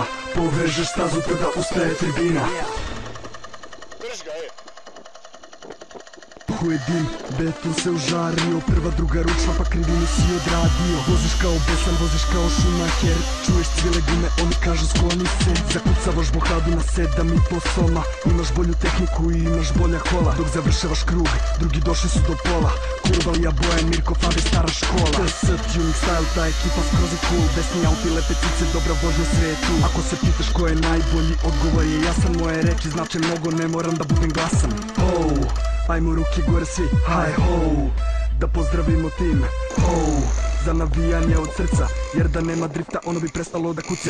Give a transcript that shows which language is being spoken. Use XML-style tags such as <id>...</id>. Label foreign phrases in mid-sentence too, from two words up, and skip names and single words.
<sr>Povežeš stazu, tada ustaje tribina. Je dim, beton se užario, prva, druga ručna, pa krivinu si odradio. Voziš kao besan, voziš kao Schumacher, čuješ cijele gume, oni kažu skloni se. Zakucavaš bohadu na 7,5 soma, imaš bolju tehniku i imaš bolja kola. Dok završavaš krug, drugi došli su do pola. Kurbalija, Bojan, Mirko, Fabi, stara škola.</sr> <en>TS, tuning style,</en> <sr>ta ekipa skroz je cool. Desni auti, lepe cice, dobra vožnja, sve je tu. Ako se pitaš ko je najbolji, odgovor je jasan. Moje reči znače mnogo, ne moram da budem glasan. Ajmo ruke gore svi, hi ho, da pozdravimo tim, ho, za navijanje od srca, jer da nema drifta ono bi prestalo da kuce.</sr>